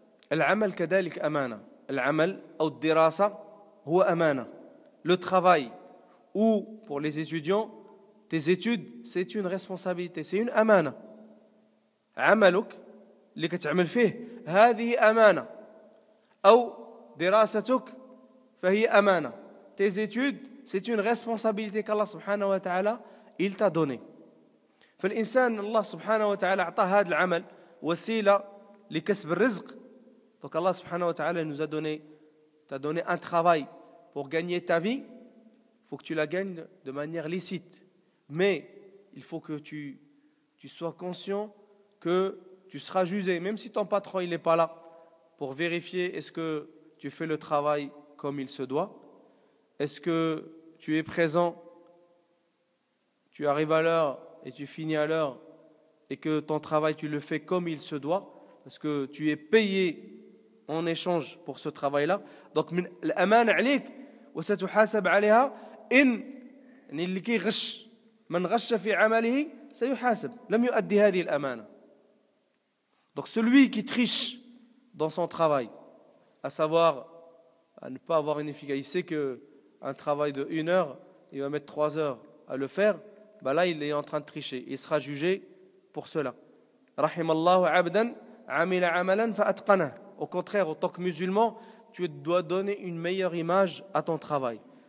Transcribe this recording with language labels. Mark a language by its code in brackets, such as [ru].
[ar] العمل كذلك أمانة. العمل أو الدراسة هو أمانة. [fr] Le travail ou pour les étudiants, tes études, c'est une responsabilité, c'est une أمانة. [ar] عملك اللي كتعمل فيه هذه أمانة، أو دراستك فهي أمانة. [fr] Tes études, c'est une responsabilité qu'Allah سبحانه وتعالى il t'a donné. [ar] فالإنسان الله سبحانه وتعالى أعطاه هذا العمل وسيلة لكسب الرزق. [fr] Donc Allah subhanahu wa ta'ala nous a donné, t'a donné un travail pour gagner ta vie. Il faut que tu la gagnes de manière licite. Mais il faut que tu sois conscient que tu seras jugé, même si ton patron il n'est pas là, pour vérifier est-ce que tu fais le travail comme il se doit. Est-ce que tu es présent, tu arrives à l'heure et tu finis à l'heure, et que ton travail tu le fais comme il se doit, parce que tu es payé en échange pour ce travail-là. Donc [ar] الأمانة عليك وستحاسب عليها. إن اللي كيغش من غش في عمله سيحاسب لم يؤدي هذه الأمانة. [fr] Donc celui qui triche dans son travail, à savoir à ne pas avoir une efficacité, il sait qu'un travail de 1 heure, il va mettre 3 heures à le faire, ben là il est en train de tricher, il sera jugé pour cela. [ar] Rahimallahu abdan amila amalan fa atqana. [fr] Au contraire, en tant que musulman, tu dois donner une meilleure image à ton travail.